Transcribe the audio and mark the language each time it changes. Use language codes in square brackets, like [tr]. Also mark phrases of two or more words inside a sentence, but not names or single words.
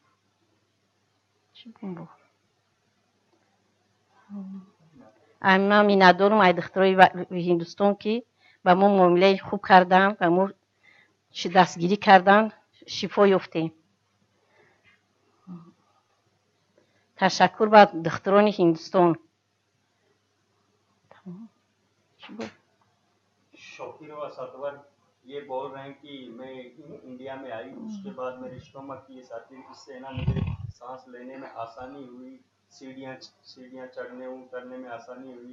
[fa] اما میندارم از دکترای هندوستان که با ما معامله خوب کردن و ما دستگیری کردن، شفا یافتیم. تشکر با دکتران هندوستان. [hi] शौकीरवा सातवार ये बोल रहे हैं कि मैं इंडिया में आई, उसके बाद मेरे स्टोमक की ये सर्जरी, इससे ना मुझे सांस लेने में आसानी हुई, सीढ़ियाँ चढ़ने उतरने में आसानी हुई।